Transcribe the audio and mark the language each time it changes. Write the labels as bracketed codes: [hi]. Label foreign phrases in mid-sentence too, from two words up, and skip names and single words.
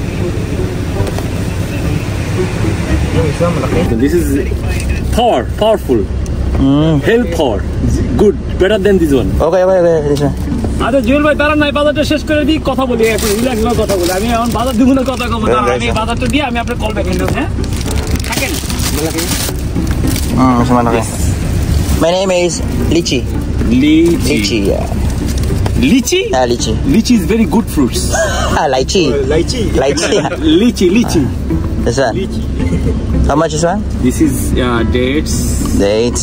[en] This is powerful. Help power. Good, better than this one. Okay. This one. [bn] আরে জুয়েল ভাই তারা নাই বাজারটা শেষ করে দিই কথা বলি একটু রিল্যাক্স না কথা বলি আমি এখন বাজার দুগুণের কথা কব না আমি বাজারটা দিয়ে আমি আপনার কল ব্যাক করব হ্যাঁ থাকেন malaki [tl] Mas malaki. [en] My name is Lychee. Lychee, yeah. Lychee? Yeah, lychee. Lychee is very good fruits. Lychee. Lychee. Lychee. Lychee. This one. How much is one? This is dates. Dates.